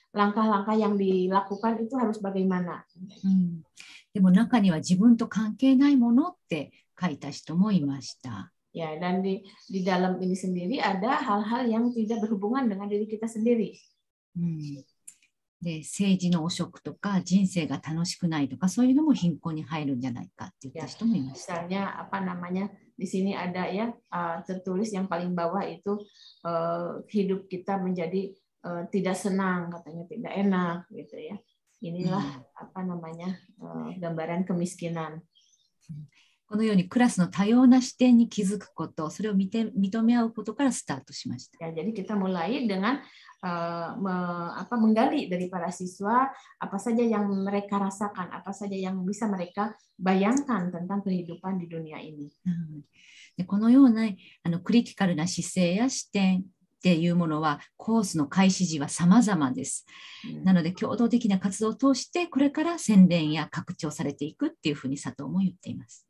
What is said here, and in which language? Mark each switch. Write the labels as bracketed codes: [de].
[id] Langkah-langkah yang dilakukan itu harus bagaimana. [ja] でも中には自分と関係ないものって書いた人もいました。 [id] Ya, dan di dalam ini sendiri ada hal-hal yang tidak berhubungan dengan diri kita sendiri. [ja] で、政治の汚職とか人生が楽しくないとかそういうのも貧困に入るんじゃないかって言った人もいました。 [id] Misalnya apa namanya? Di sini ada ya tertulis yang paling bawah itu hidup kita menjadi tidak senang, katanya tidak enak gitu ya. Inilah apa namanya gambaran kemiskinan. [ja] このようにクラスの多様な視点に気づくこと、それを認め合うことからスタートしました。 [id] Ya, jadi kita mulai dengan menggali dari para siswa apa saja yang mereka rasakan, apa saja yang bisa mereka bayangkan tentang kehidupan di dunia ini. [ja] でこのようなクリティカルな姿勢や視点っていうものはコースの開始時は様々です。なので共同的な活動を通してこれから洗練や拡張されていくっていうふうに佐藤も言っています。